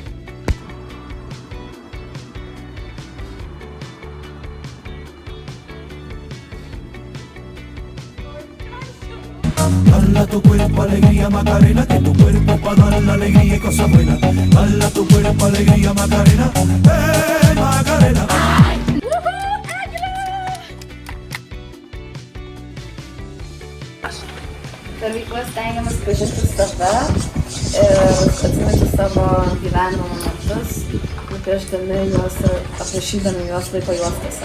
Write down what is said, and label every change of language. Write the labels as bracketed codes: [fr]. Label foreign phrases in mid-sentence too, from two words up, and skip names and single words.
[es] Dala tu cuerpo alegría Macarena, que tu cuerpo pa' dar la alegría y cosas buenas. Dala tu cuerpo alegría Macarena, Macarena. [lt] Per veiklas stengiamės pažinti save ir atsiminti savo gyvenimo metus, nupiešdami juos ir aprašydami juos laiko juostose.